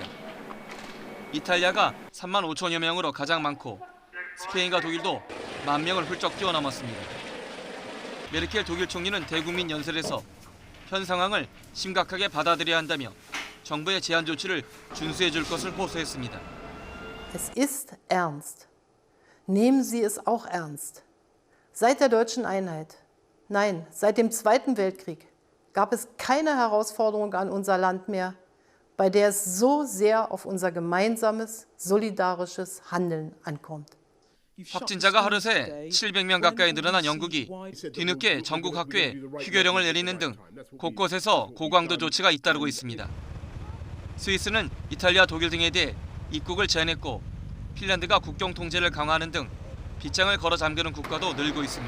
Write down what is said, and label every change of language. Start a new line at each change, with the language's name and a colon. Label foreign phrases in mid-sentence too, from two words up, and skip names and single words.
Korean: 이탈리아가 3만 5천여 명으로 가장 많고 스페인과 독일도 1만 명을 훌쩍 뛰어넘었습니다. 메르켈 독일 총리는 대국민 연설에서 현 상황을 심각하게 받아들여야 한다며 정부의 제한 조치를 준수해 줄 것을 호소했습니다.
German: Es ist ernst. Nehmen Sie es auch ernst. Seit der deutschen Einheit, nein, seit dem Zweiten Weltkrieg gab es keine Herausforderung an unser Land mehr, bei der es so sehr auf unser gemeinsames, solidarisches Handeln ankommt.
Korean: 확진자가 하루 새 700명 가까이 늘어난 영국이 뒤늦게 전국 학교에 휴교령을 내리는 등 곳곳에서 고강도 조치가 잇따르고 있습니다. 스위스는 이탈리아, 독일 등에 대해 입국을 제한했고 핀란드가 국경 통제를 강화하는 등 빗장을 걸어 잠그는 국가도 늘고 있습니다.